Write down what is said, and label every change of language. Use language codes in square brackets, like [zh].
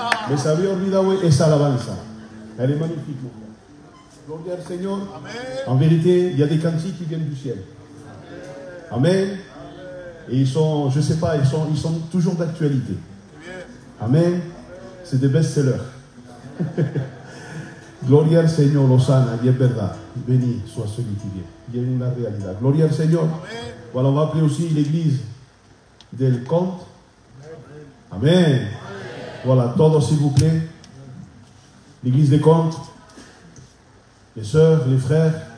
[es] Me se había olvidado esa alabanza. [fr] Elle est magnifique. [es] Gloria al Señor. [fr] En vérité, il y a des cantiques qui viennent du ciel. Amen. Et ils sont, je ne sais pas, ils sont toujours d'actualité. Amen. C'est des best-sellers. [es] Gloria al Señor, Hosanna, y es verdad. [fr] Béni soit celui qui vient. Il y a une réalité. [es] Gloria al Señor. [fr] Voilà, on va appeler aussi l'église del Conte. Amen. Voilà, todos s'il vous plaît. L'église des Contes. Les sœurs, les frères.